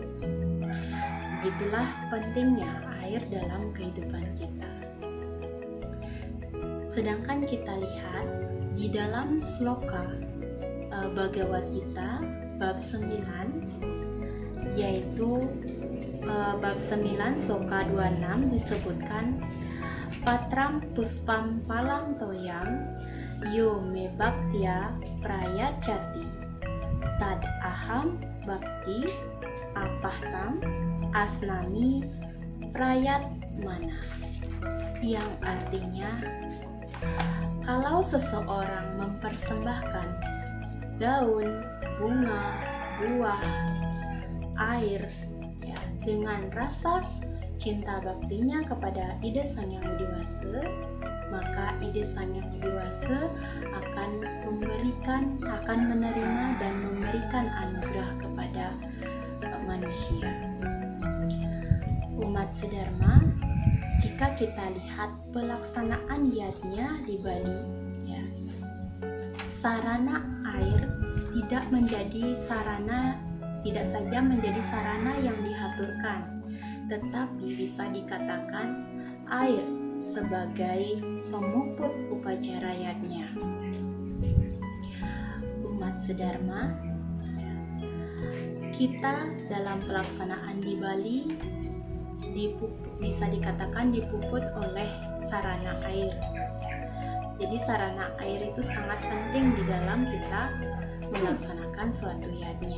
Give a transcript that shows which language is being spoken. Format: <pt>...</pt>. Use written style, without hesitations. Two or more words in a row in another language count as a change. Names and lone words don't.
<id>Itulah pentingnya air dalam kehidupan kita. Sedangkan kita lihat di dalam sloka Bhagavad Gita bab 9, yaitu bab 9 sloka 26 disebutkan</id> <sa>Patram puspam palang toyam yo me bhaktya prayachati tad aham bhakti apahtam asnami prayat mana,</sa> <id>yang artinya kalau seseorang mempersembahkan daun, bunga, buah, air ya, dengan rasa cinta baktinya kepada Ida Sang Yang Widi Wasa, maka Ida Sang Yang Widi Wasa akan menerima dan memberikan anugerah kepada manusia. Umat sedharma, jika kita lihat pelaksanaan yadnya di Bali, ya, sarana air tidak saja menjadi sarana yang dihaturkan, tetapi bisa dikatakan air sebagai pemuput upacara yadnya. Umat sedharma, kita dalam pelaksanaan di Bali bisa dikatakan dipuput oleh sarana air. Jadi sarana air itu sangat penting di dalam kita melaksanakan suatu yadnya.</id>